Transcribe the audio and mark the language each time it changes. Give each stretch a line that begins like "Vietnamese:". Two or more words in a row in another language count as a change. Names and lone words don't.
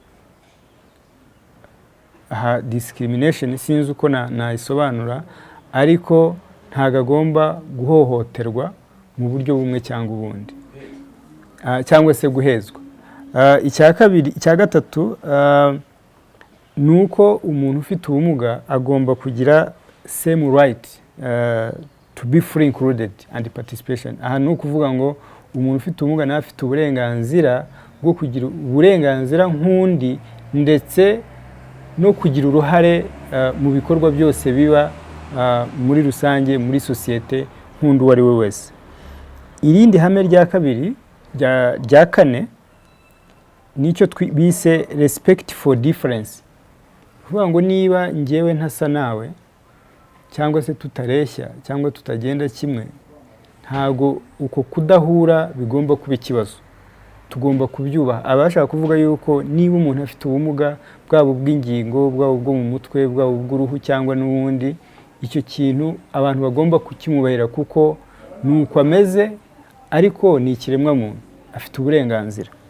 Kinyarwanda: Discrimination sinzi uko nayisobanura, ariko ntabwo agomba guhohoterwa mu buryo bumwe cyangwa ubundi, cyangwa se guhezwa. Icya gatatu ni uko umuntu ufite ubumuga agomba kugira
English: same right to be free included and participation.
Kinyarwanda: Aha ni ukuvuga ngo umuntu ufite ubumuga nawe afite uburenganzira bwo kugira uburenganzira nk'undi, ndetse no kugira uruhare mu bikorwa byose biba muri rusange muri sosiyete, nk'undi uwo ari we wese. Irindi hame rya kabiri rya kane nicyo bise
English: respect for difference.
Kinyarwanda: Kuvuga ngo niba njyewe ntasa nawe cyangwa se tutareshya cyangwa tutagenda kimwe, ntago uko kudahura bigomba kuba ikibazo, tugomba kubyubaha. Abashaka kuvuga yuko niba umuntu afite ubumuga bwaba ubw'ingingo, bwaba ubwo mu mutwe, bwaba ubw'uruhu cyangwa n'ubundi, icyo kintu abantu bagomba kukimubahira kuko nuko ameze, ariko ni ikiremwa muntu, afite uburenganzira.